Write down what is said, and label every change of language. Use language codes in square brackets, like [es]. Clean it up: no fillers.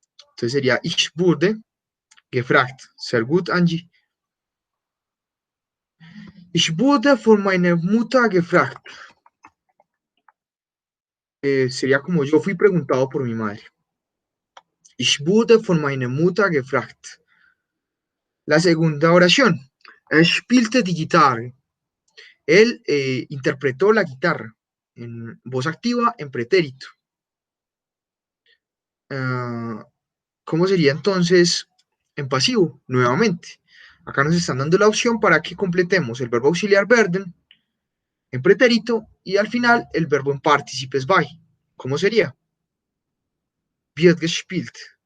[es] Entonces sería [de] ich wurde gefragt. Sehr gut, Angie. Ich wurde von meiner Mutter gefragt. [es] Sería como yo fui preguntado por mi madre. [de] Ich wurde von meiner Mutter gefragt. [es] La segunda oración. [de] Er spielte die Gitarre. [es] Él interpretó la guitarra en voz activa en pretérito. Uh, ¿Cómo sería entonces en pasivo? Nuevamente. Acá nos están dando la opción para que completemos el verbo auxiliar werden en pretérito y al final el verbo en participes by. ¿Cómo sería? [de] Wird gespielt.